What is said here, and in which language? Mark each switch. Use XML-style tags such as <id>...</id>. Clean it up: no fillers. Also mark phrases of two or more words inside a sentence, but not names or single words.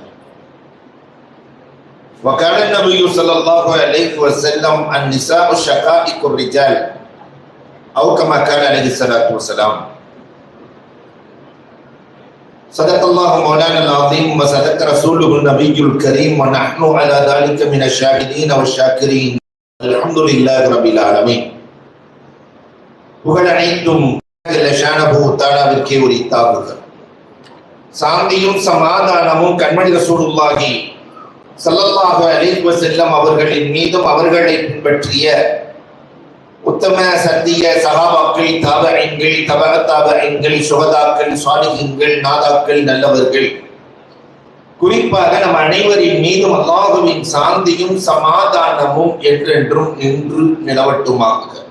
<ar>وقال النبي صلى الله عليه وسلم النساء شقائق الرجال أو كما قال عليه الصلاة والسلام. صدق الله مولانا العظيم وصدق رسوله النبي الكريم ونحن على ذلك من الشاهدين والشاكرين. الحمد لله رب العالمين.</ar> <ta>புகழ் அனைத்தும் தானாவிற்கே உரித்தாகுக. சாந்தியும் சமாதானமும் கண்மணி</ta> <ar>رسول الله صلى الله عليه وسلم</ar> <ta>அவர்களின் மீதும் அவர்களை பின்பற்றிய உத்தம சத்திய சஹாபாக்கள், தாபஈன்கள், தபஅ தாபஈன்கள், சுஹதாக்கள், சாலிஹீன்கள், நாதாக்கள், நல்லவர்கள், குறிப்பாக நம் அனைவரின் மீதும் அல்லாஹ்வின் சாந்தியும் சமாதானமும் என்றென்றும் நின்று நிலவட்டுமாக.</ta>